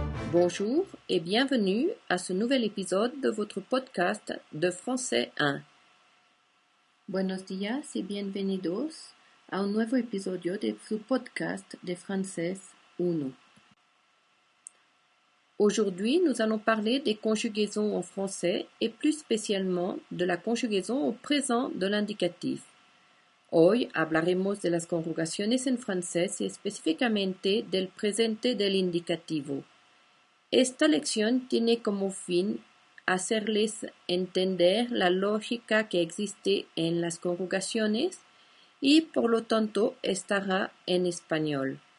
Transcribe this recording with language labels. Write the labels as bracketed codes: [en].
[fr] Bonjour et bienvenue à ce nouvel épisode de votre podcast de Français 1. [es] Buenos días y bienvenidos a un nuevo episodio de su podcast de Français 1. [fr] Aujourd'hui, nous allons parler des conjugaisons en français et plus spécialement de la conjugaison au présent de l'indicatif. [es] Hoy hablaremos de las conjugaciones en francés y específicamente del presente del indicativo. Esta lección tiene como fin hacerles entender la lógica que existe en las conjugaciones y por lo tanto estará en español.